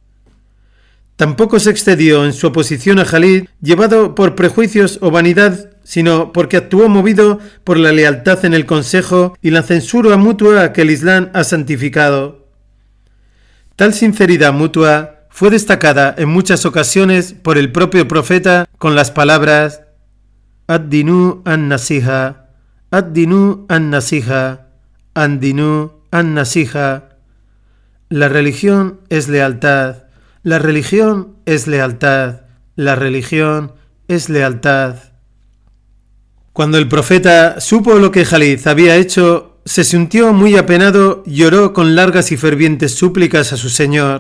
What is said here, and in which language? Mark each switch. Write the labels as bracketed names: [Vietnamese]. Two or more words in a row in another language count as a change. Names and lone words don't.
[Spanish] Tampoco se excedió en su oposición a Khalid, llevado por prejuicios o vanidad, sino porque actuó movido por la lealtad en el consejo y la censura mutua que el Islam ha santificado. Tal sinceridad mutua fue destacada en muchas ocasiones por el propio profeta con las palabras [Arabic] الدين النصيحة، الدين النصيحة، الدين النصيحة. [Spanish] La religión es lealtad. La religión es lealtad, la religión es lealtad. Cuando el profeta supo lo que Khalid había hecho, se sintió muy apenado y lloró con largas y fervientes súplicas a su Señor.